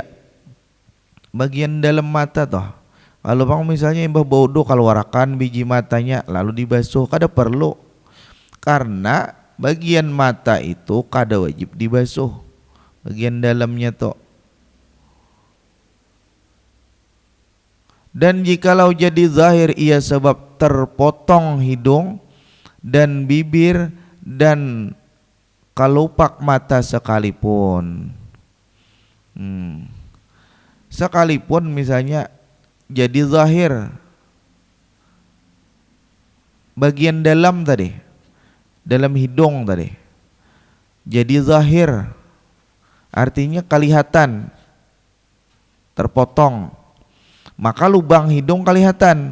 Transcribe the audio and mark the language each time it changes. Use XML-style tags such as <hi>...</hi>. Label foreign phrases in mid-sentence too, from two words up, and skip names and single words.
<bjn>Bagian dalam mata toh. Kalau bang misalnya imbah bodoh keluarkan biji matanya lalu dibasuh, kada perlu. Karena bagian mata itu kada wajib dibasuh.</bjn> <id>Bagian dalamnya toh. Dan jikalau jadi zahir ia sebab terpotong hidung dan bibir dan kelopak mata sekalipun. Sekalipun misalnya jadi zahir bagian dalam tadi, dalam hidung tadi, jadi zahir artinya kelihatan terpotong, maka lubang hidung kelihatan.</id>